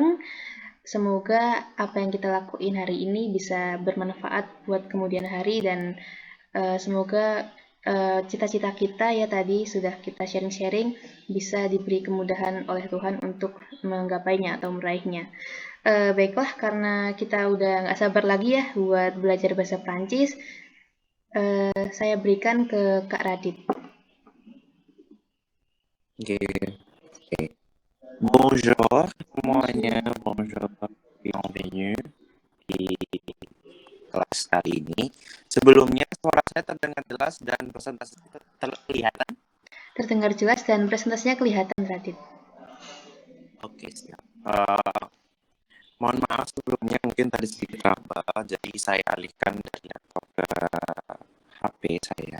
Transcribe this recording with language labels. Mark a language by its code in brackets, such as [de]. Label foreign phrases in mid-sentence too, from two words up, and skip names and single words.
[id] Semoga apa yang kita lakuin hari ini bisa bermanfaat buat kemudian hari dan semoga cita-cita kita ya tadi sudah kita sharing-sharing bisa diberi kemudahan oleh Tuhan untuk menggapainya atau meraihnya. Baiklah, karena kita udah nggak sabar lagi ya buat belajar bahasa Prancis, saya berikan ke Kak Radit. Oke, oke. Bonjour semuanya, [fr] bonjour, bienvenue [id] di kelas kali ini. Sebelumnya suara saya terdengar jelas dan presentasi terlihat. Terdengar jelas dan presentasinya kelihatan, Radit. Oke, siap. Mohon maaf sebelumnya mungkin tadi sedikit trouble, jadi saya alihkan dari laptop ke HP saya.